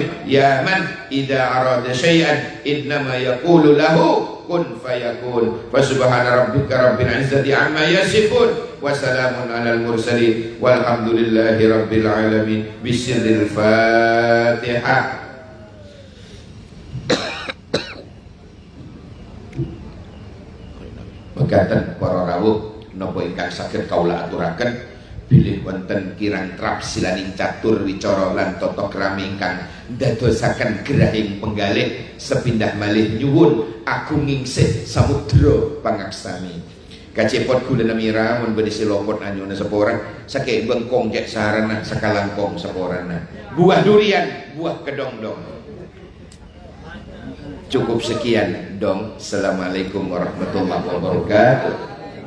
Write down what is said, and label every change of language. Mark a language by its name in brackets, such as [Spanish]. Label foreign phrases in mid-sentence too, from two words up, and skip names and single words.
[Arabic] يا من إذا أراد شيئا إنما يقول له كن فيكون. فسبحان ربك رب العزة عما يصفون وسلام على المرسلين والحمد لله رب العالمين. بسر الفاتحة. [Javanese] Mekaten para rawuh napa ingkang saged kaula aturaken bilih wonten kirang trap silaning catur wicara lan tata krami ingkang ndadosaken gerahing penggalih sepindah malih nyuwun agunging sih samudra pangaksami. [Madurese] Kacepot gula namira mun beni silopot anyuna seporang sake bengkong cek sarana sakalangkong seporana buah durian buah kedong-dong. [Indonesian] Cukup sekian dong. [Arabic] السلام عليكم ورحمة الله وبركاته.